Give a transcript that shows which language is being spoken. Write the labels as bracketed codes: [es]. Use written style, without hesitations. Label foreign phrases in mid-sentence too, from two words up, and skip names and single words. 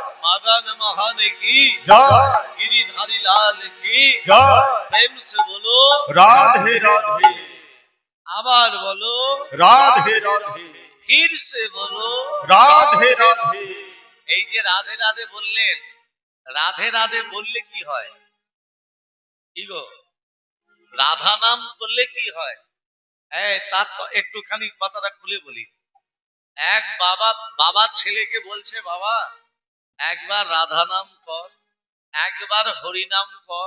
[hi] मगन महान की जय गिरिधारी लाल की जय प्रेम से बोलो राधे राधे [bn] আবার বলো [hi] राधे राधे फिर से बोलो राधे राधे [bn] এই যে রাধে রাধে বললেন, রাধে রাধে বললে কি হয়? কি গো, রাধা নাম করলে কি হয়? তার তো একটুখানি কথাটা খুলে বলি। এক বাবা বাবা ছেলেকে বলছে, বাবা একবার রাধা নাম কর, একবার হরি নাম কর।